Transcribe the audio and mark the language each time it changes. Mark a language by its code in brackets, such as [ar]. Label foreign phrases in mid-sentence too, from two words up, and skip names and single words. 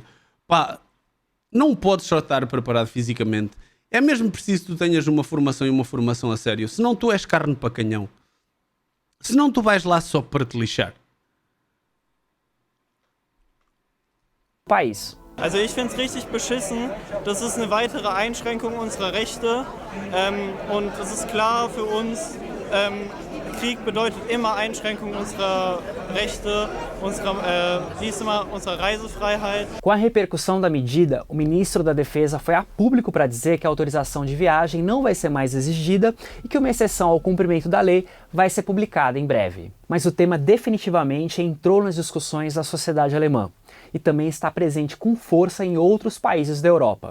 [pt] Pá, não podes só estar preparado fisicamente. É mesmo preciso que tu tenhas uma formação e uma formação a sério. Senão tu és carne para canhão. Senão tu vais lá só para te lixar. país. [de] Also ich finde es richtig beschissen, das ist eine weitere Einschränkung unserer Rechte und es ist klar für uns, Krieg bedeutet immer Einschränkung unserer Rechte, unserer Reisefreiheit. [pt] Com a repercussão da medida, o ministro da Defesa foi a público para dizer que a autorização de viagem não vai ser mais exigida e que uma exceção ao cumprimento da lei vai ser publicada em breve. Mas o tema definitivamente entrou nas discussões da sociedade alemã e também está presente com força em outros países da Europa.